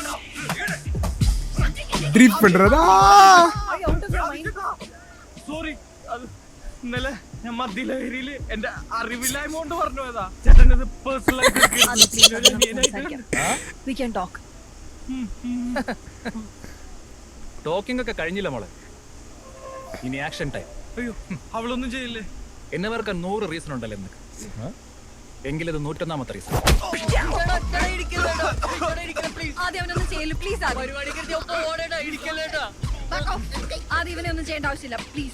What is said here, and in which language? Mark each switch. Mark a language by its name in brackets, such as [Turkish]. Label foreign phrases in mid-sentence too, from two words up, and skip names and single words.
[Tamil] ட்ரிப் பண்றதா? [Malayalam] സോറി അത് ഇന്നലെ ഞാൻ മദ്യലഹരിയില് എന്റെ അറിവില്ലായ്മ കൊണ്ട് പറഞ്ഞു പോയതാ. ചേട്ടനത് [English] We can talk. [Malayalam] ടോക്കിംഗ് ഒക്കെ കഴിഞ്ഞില്ല മോളെ, ഇനി [English] action time. [Malayalam] അയ്യോ, അവളൊന്നും ചെയ്യില്ലേ? എന്നെ വേർക്കാൻ 100 റീസൺ ഉണ്ടല്ലോ നിനക്ക്, എങ്കിലത് 101ാമത്തെ റീസൺ. ആദ്യം അവനൊന്നും ചെയ്യല്ലോ പ്ലീസ്. ആദ്യം ഇവനെ ഒന്നും ചെയ്യേണ്ട ആവശ്യമില്ല പ്ലീസ്.